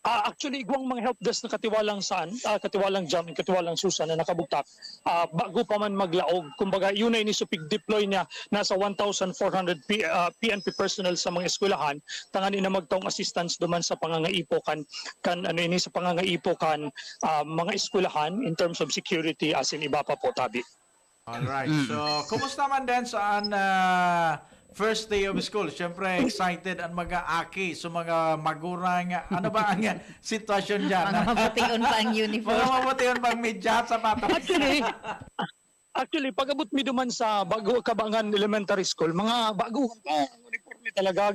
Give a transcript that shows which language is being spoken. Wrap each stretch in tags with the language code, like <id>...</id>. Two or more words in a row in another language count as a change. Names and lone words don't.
<bik>Actually, igwang mga</bik> <en>help desk</en> <bik>na katiwalang saan, katiwalang jam, katiwalang susan na nakabugtak, bago pa man maglaog. Kumbaga, yun na inisupig deploy niya nasa 1,400 PNP personnel sa mga eskwelahan, tangan ina magtaong assistance duman sa pangangaipokan, sa pangangaipokan mga eskwelahan</bik> <en>in terms of security</en> <bik>as in iba pa po, Tabi.</bik> <en>Alright.</en> <bik>So, kumusta man din saan</bik> <en>first day of school?</en> <bik>Siyempre, excited ang mga aki, so mga magurang. Ano ba ang sitwasyon dyan? Mga mabutiun pa ang uniform. Mga mabutiun pang medyas, sapatos. Actually, pag-abot mi duman sa Bago Kabangan Elementary School, mga bago uniforme talaga.</bik>